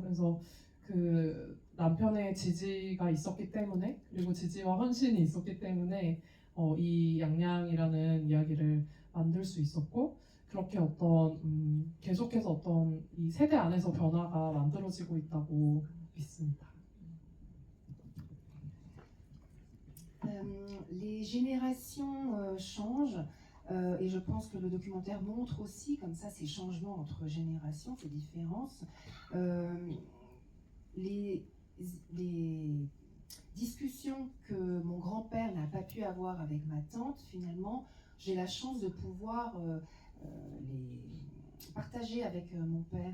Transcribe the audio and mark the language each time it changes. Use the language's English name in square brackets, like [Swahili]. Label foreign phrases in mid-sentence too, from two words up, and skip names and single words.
[Korean] 그래서 그 남편의 지지가 있었기 때문에 그리고 지지와 헌신이 있었기 때문에 이 양양이라는 이야기를 만들 수 있었고 그렇게 계속해서 어떤 이 세대 안에서 변화가 만들어지고 있다고 믿습니다. [French] Les générations changent et je pense que le documentaire montre aussi comme ça ces changements entre générations, ces différences. Les discussions que mon grand-père n'a pas pu avoir avec ma tante, finalement, j'ai la chance de pouvoir les partager avec mon père.